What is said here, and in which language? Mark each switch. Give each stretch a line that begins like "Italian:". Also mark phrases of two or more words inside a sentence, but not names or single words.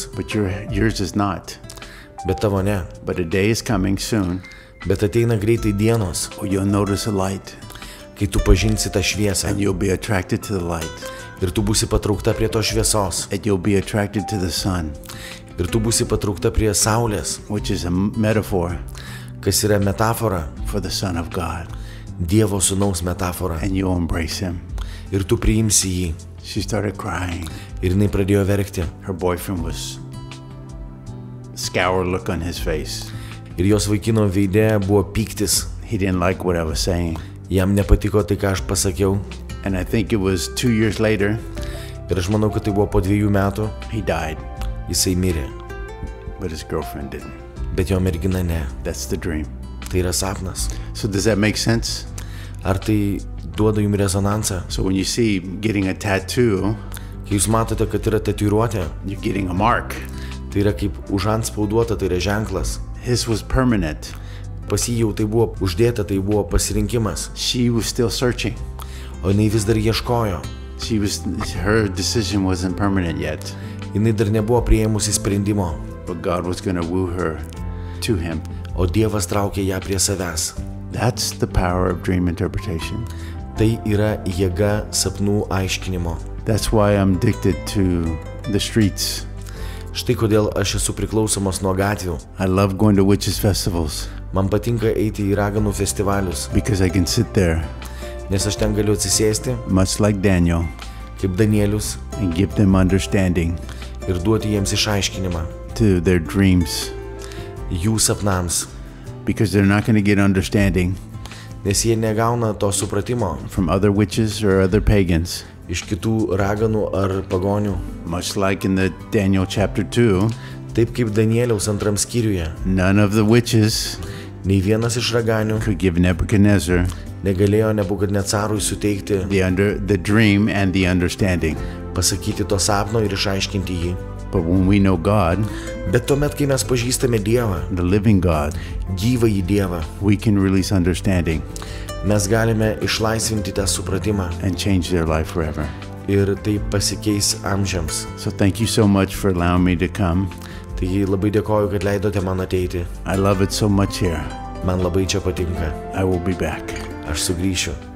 English: But yours is not.
Lithuanian: bet tavo ne.
English: But a day is coming soon
Lithuanian: Bet ateina greitai dienos,
English: where you'll notice a light
Lithuanian: kai tu pažinsi tą šviesą
English: and you'll be attracted to the light.
Lithuanian: ir tu būsi patraukta prie tos šviesos
English: And you'll be attracted to the sun,
Lithuanian: ir tu būsi patraukta prie saulės,
English: which is a metaphor
Lithuanian: kas yra metafora,
English: for the Son of God.
Lithuanian: Dievo sūnaus metafora,
English: And you'll embrace him.
Lithuanian: ir tu priimsi jį.
English: She started crying.
Lithuanian: Ir jinai pradėjo verkti.
English: Her boyfriend was scour look on his face.
Lithuanian: Ir jos vaikino veide buvo pyktis.
English: He didn't like what I was saying.
Lithuanian: Jam nepatiko tai, ką aš pasakiau.
English: And I think it was 2 years later,
Lithuanian: Ir aš manau, kad tai buvo po 2 metų.
English: he died,
Lithuanian: Jisai mirė.
English: but his girlfriend didn't.
Lithuanian: Bet jo mergina ne.
English: That's the dream.
Lithuanian: Tai yra sapnas.
English: So does that make sense?
Lithuanian: Ar tai duoda jums rezonansą?
English: So when you see getting a tattoo,
Lithuanian: Kai jūs matote, kad yra tatuiruotė,
English: you're getting a mark.
Lithuanian: tai yra kaip užantspauduota, tai yra ženklas.
English: His was permanent.
Lithuanian: Pas jį jau tai buvo uždėta, tai buvo pasirinkimas.
English: She was still searching.
Lithuanian: O jinai vis dar ieškojo.
English: Her decision wasn't permanent yet,
Lithuanian: Jinai dar nebuvo priėmusi sprendimo.
English: but God was going to woo her to him.
Lithuanian: O Dievas traukė ją prie savęs.
English: That's the power of dream interpretation.
Lithuanian: Tai yra jėga sapnų aiškinimo.
English: That's why I'm addicted to the streets.
Lithuanian: Štai kodėl aš esu priklausomas nuo gatvių.
English: I love going to witches festivals
Lithuanian: Man patinka eiti į raganų festivalius,
English: because I can sit there,
Lithuanian: nes aš ten galiu atsisėsti,
English: much like Daniel,
Lithuanian: kaip Danielius,
English: and give them understanding
Lithuanian: ir duoti jiems išaiškinimą
English: to their dreams,
Lithuanian: jų sapnams,
English: because they're not going to get understanding
Lithuanian: nes jie negauna to supratimo
English: from other witches or other pagans.
Lithuanian: iš kitų raganų ar pagonių.
English: Much like in the Daniel chapter 2,
Lithuanian: Taip kaip Danieliaus 2 skyriuje,
English: none of the witches
Lithuanian: nei vienas iš raganių
English: could give Nebuchadnezzar
Lithuanian: negalėjo Nebukadnecarui suteikti,
English: the dream and the understanding.
Lithuanian: pasakyti to sapno ir išaiškinti jį.
English: But when we know God,
Lithuanian: Bet tuomet, kai mes pažįstame Dievą,
English: the living God,
Lithuanian: gyvąjį Dievą,
English: we can release understanding
Lithuanian: mes galime išlaisvinti tą supratimą
English: and change their life forever.
Lithuanian: ir tai pasikeis amžiams.
English: So thank you so much for allowing me to come.
Lithuanian: Taigi labai dėkoju, kad leidote man ateiti.
English: I love it so much here.
Lithuanian: Man labai čia patinka.
English: I will be back.
Lithuanian: Aš sugrįšiu.